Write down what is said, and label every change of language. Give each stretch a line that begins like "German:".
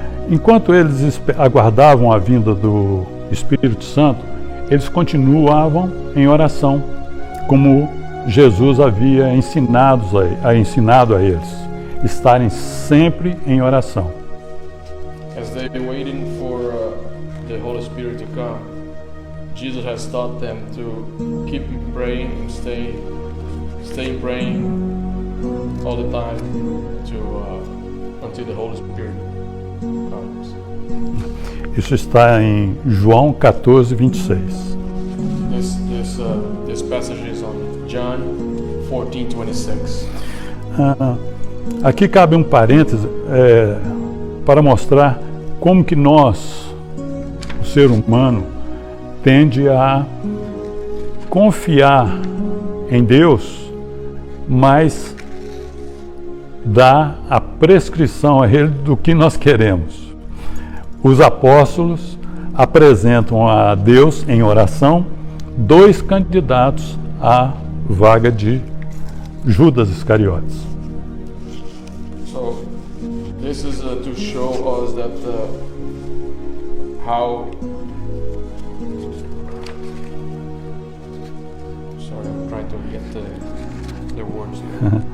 Portuguese: Enquanto eles aguardavam a vinda do Espírito Santo, eles continuavam em oração, como Jesus havia ensinado a eles, estarem sempre em oração.
English: As they were waiting for the Holy Spirit to come, Jesus has taught them to keep praying and stay praying all the time until the Holy Spirit comes.
Portuguese: Isso está em João 14:26.
English: This passage is on John 14:26.
Portuguese: Aqui cabe um parêntese para mostrar como que nós, o ser humano, tende a confiar em Deus, mas dá a prescrição a Ele do que nós queremos. Os apóstolos apresentam a Deus em oração 2 candidatos à vaga de Judas Iscariotes.
English: So this is to show us that how. Sorry, I'm trying to get the words here.